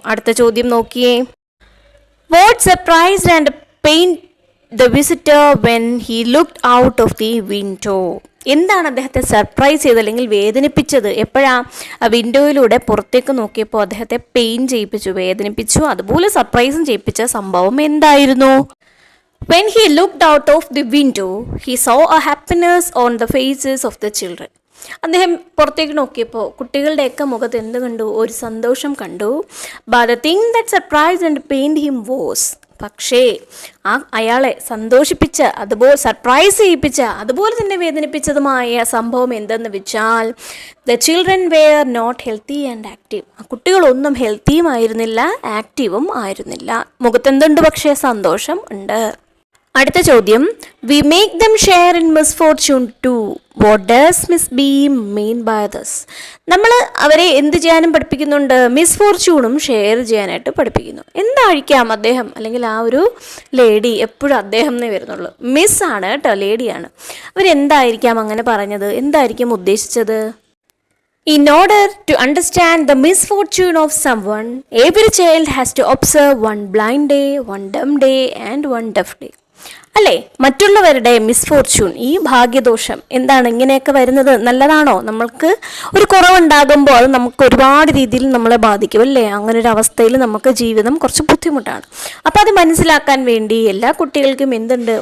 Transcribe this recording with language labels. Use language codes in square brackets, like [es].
[ml] അടുത്ത ചോദ്യം നോക്കിയേ. [en] What surprised and pained the visitor when he looked out of the window? [ml] എന്താണ് അദ്ദേഹത്തെ സർപ്രൈസ് ചെയ്തത് അല്ലെങ്കിൽ വേദനിപ്പിച്ചത്? എപ്പോഴാണ്? ആ വിൻഡോയിലൂടെ പുറത്തേക്ക് നോക്കിയപ്പോൾ അദ്ദേഹത്തെ പെയിൻ ചെയ്യിപ്പിച്ചു, വേദനിപ്പിച്ചു, അതുപോലെ സർപ്രൈസും ചെയ്യിപ്പിച്ച സംഭവം എന്തായിരുന്നു? [en] When he looked out of the window, he saw a happiness on the faces of the children. [ml] അദ്ദേഹം പുറത്തേക്ക് നോക്കിയപ്പോൾ കുട്ടികളുടെയൊക്കെ മുഖത്ത് എന്ത് കണ്ടു? ഒരു സന്തോഷം കണ്ടു. [en] But the thing that surprised and pained him was, [ml] പക്ഷേ അയാളെ സന്തോഷിപ്പിച്ച, അതുപോലെ സർപ്രൈസ് ചെയ്യിപ്പിച്ച, അതുപോലെ തന്നെ വേദനിപ്പിച്ചതുമായ സംഭവം എന്തെന്ന് വെച്ചാൽ, [en] The children were not healthy and active. [ml] ആ കുട്ടികളൊന്നും ഹെൽത്തിയും ആയിരുന്നില്ല, ആക്റ്റീവും ആയിരുന്നില്ല. മുഖത്തെന്തുണ്ട്? പക്ഷേ സന്തോഷം ഉണ്ട്. അടുത്ത ചോദ്യം, [en] We make them share in misfortune too. What does Miss B mean by thus? [ml] നമ്മൾ അവരെ എന്ത് ചെയ്യാനും പഠിപ്പിക്കുന്നുണ്ട്? മിസ്ഫോർച്യൂണും ഷെയർ ചെയ്യാനായിട്ട് പഠിപ്പിക്കുന്നു. എന്തായിരിക്കാം അദ്ദേഹം, അല്ലെങ്കിൽ ആ ഒരു ലേഡി, എപ്പോഴും അദ്ദേഹം എന്നേ വരുന്നുള്ളൂ, മിസ് ആണ് കേട്ടോ, ലേഡിയാണ്. അവരെന്തായിരിക്കാം അങ്ങനെ പറഞ്ഞത്? എന്തായിരിക്കും ഉദ്ദേശിച്ചത്? [en] In order to understand the misfortune of someone, every child has to observe one blind day, one dumb day and one deaf day. [ml] അല്ലേ? മറ്റുള്ളവരുടെ മിസ്ഫോർച്യൂൺ, ഈ ഭാഗ്യദോഷം എന്താണ് ഇങ്ങനെയൊക്കെ വരുന്നത്? നല്ലതാണോ? നമ്മൾക്ക് ഒരു കുറവുണ്ടാകുമ്പോൾ അത് നമുക്ക് ഒരുപാട് രീതിയിൽ നമ്മളെ ബാധിക്കും അല്ലേ? അങ്ങനെ ഒരു അവസ്ഥയിൽ നമുക്ക് ജീവിതം കുറച്ച് ബുദ്ധിമുട്ടാണ്. അപ്പോൾ അത് മനസ്സിലാക്കാൻ വേണ്ടി എല്ലാ കുട്ടികൾക്കും എന്തുണ്ട്?